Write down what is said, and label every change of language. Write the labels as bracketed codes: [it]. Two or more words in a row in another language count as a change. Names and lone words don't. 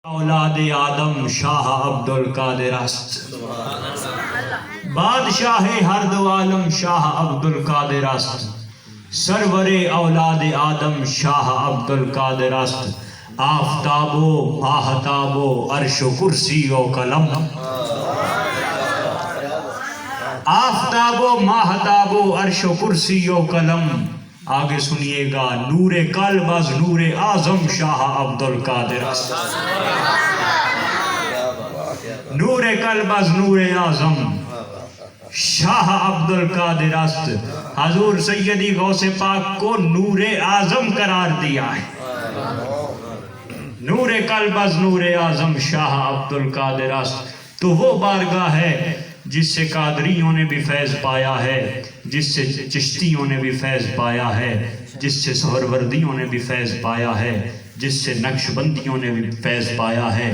[fa] اولاد آدم شاہ عبدالقادر است، بادشاہ ہر دو عالم شاہ عبدالقادر است، سرور اولاد آدم شاہ عبدالقادر است، آفتاب و ماہتاب و عرش و کرسی و قلم، آفتاب و ماہتاب و عرش و کرسی و قلم۔ [ur] آگے سنیے گا، [fa] نور قلب از نور اعظم شاہ عبدالقادر است، نور قلب از نور اعظم شاہ عبدالقادر است۔ [ur] حضور سیدی غوث پاک کو نور اعظم قرار دیا ہے، [fa] نور قلب از نور اعظم شاہ عبدالقادر است۔ [ur] تو وہ بارگاہ ہے جس سے قادریوں نے بھی فیض پایا ہے، جس سے چشتیوں نے بھی فیض پایا ہے، جس سے سہروردیوں نے بھی فیض پایا ہے، جس سے نقشبندیوں نے بھی فیض پایا ہے۔